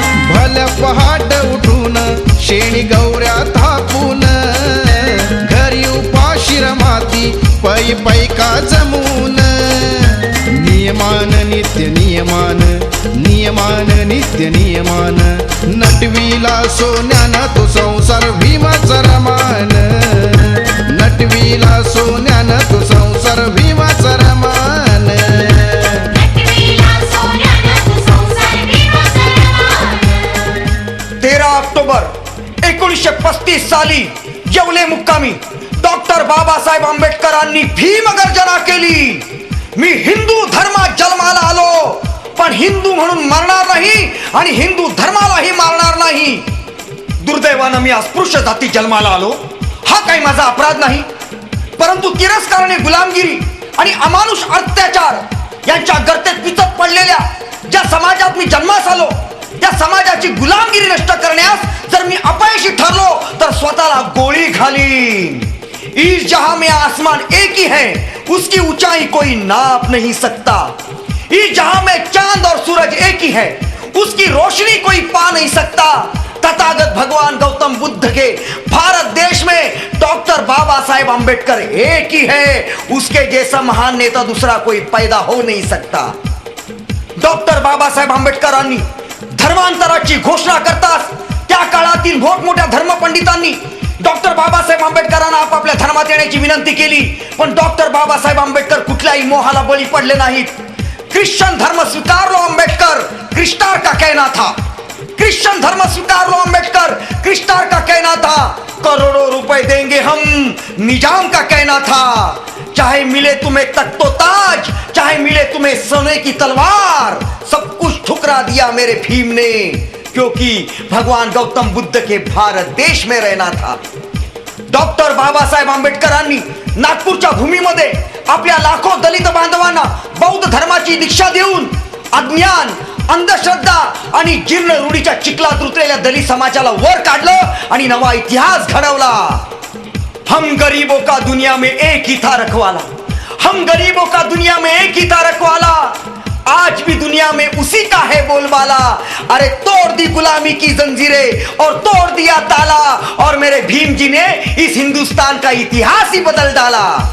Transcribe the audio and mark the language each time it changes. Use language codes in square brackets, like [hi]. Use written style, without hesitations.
[mr] भल्या पहाट उठून शेणी गौऱ्या थापून घरी उपाशी रमाती पै पैका जमून. नियमान नित्य नियमान नियमान नित्य नियमान. नटवीला सोन्यानं तो संसार भीमाचा रमान. नटवीला सोन्यानं तो संसार भीमाचा रमान. नटवीला सोन्यानं तू संसार भीमाचा रमान. 13 ऑक्टोबर 1935 साली येवले मुक्कामी डॉक्टर बाबासाहेब आंबेडकरांनी भीमगर्जना केली. मी हिंदू धर्मात जन्माला आलो, पण हिंदू म्हणून मरणार नाही आणि हिंदू धर्मालाही मारणार नाही. दुर्दैवानं मी अस्पृश्य जाती जन्माला आलो, हा काही माझा अपराध नाही. परंतु तिरस्काराने गुलामगिरी आणि अमानुष अत्याचार यांच्या गर्तेत पिचत पडलेल्या ज्या समाजात मी जन्मास आलो, त्या समाजाची गुलामगिरी नष्ट करण्यास जर मी अपयशी ठरलो तर स्वतःला गोळी घालीन. [hi] इस जहां में आसमान एक ही है, उसकी ऊंचाई कोई नाप नहीं सकता. इस जहां में चांद और सूरज एक ही है, उसकी रोशनी कोई पा नहीं सकता. तथागत भगवान गौतम बुद्ध के भारत देश में डॉक्टर बाबा साहेब अंबेडकर एक ही है, उसके जैसा महान नेता दूसरा कोई पैदा हो नहीं सकता. [mr] डॉक्टर बाबासाहेब आंबेडकरांनी धर्मांतराची घोषणा करताच त्या काळातील मोठमोठ्या धर्मपंडितांनी डॉक्टर बाबासाहेब आंबेडकरांना आपापल्या धर्मात येण्याची विनंती केली, पण डॉक्टर बाबासाहेब आंबेडकर कुठल्याही मोहाला बळी पडले नाहीत. [hi] ख्रिश्चन धर्म स्वीकार लो अम्बेडकर, क्रिस्टार का कहना था. क्रिश्चन धर्म स्वीकार लो अम्बेडकर, क्रिस्टार का कहना था. करोड़ों रुपए देंगे हम, निजाम का कहना था. चाहे मिले तुम्हें तख्तो ताज, चाहे मिले तुम्हें सोने की तलवार, सब कुछ ठुकरा दिया मेरे भीम ने, क्योंकि भगवान गौतम बुद्ध के भारत देश में रहना था. [mr] डॉक्टर बाबासाहेब आंबेडकरांनी नागपूरच्या भूमीमध्ये आपल्या लाखो दलित बांधवांना बौद्ध धर्माची दीक्षा देऊन अज्ञान, अंधश्रद्धा आणि जीर्ण रूढीच्या चिखलात उतरलेल्या दलित समाजाला वर काढलं आणि नवा इतिहास घडवला. [hi] हम गरीबों का दुनिया में एक ही था रखवाला, हम गरीबों का दुनिया में एक ही था रखवाला. आज भी दुनिया में उसी का है बोलबाला. अरे तोड़ दी गुलामी की जंजीरें और तोड़ दिया ताला, और मेरे भीम जी ने इस हिंदुस्तान का इतिहास ही बदल डाला.